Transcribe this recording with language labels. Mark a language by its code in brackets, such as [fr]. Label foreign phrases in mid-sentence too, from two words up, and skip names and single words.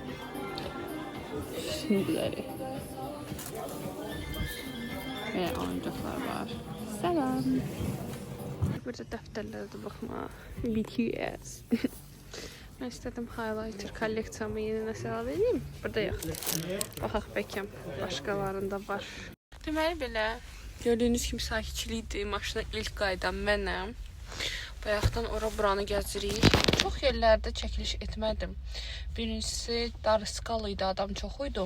[az] Şimdiləri. [tr] Ve oyuncaklar var. Selam. [az] Burada dəftərlərə də baxma. BTS. [tr] Ben istedim [az] highlighter kolleksiyamı yeni nəsə edeyim. Burada yox. Baxaq bəlkə başqalarında var. Deməli belə gördüyünüz kimi sakitçilikdir. Maşına ilk qayıdan mənəm. Bayaqdan ora-buranı gəzirik. Çox yerlərdə çəkiliş etmədim. Birincisi darıskal idi, adam çox idi.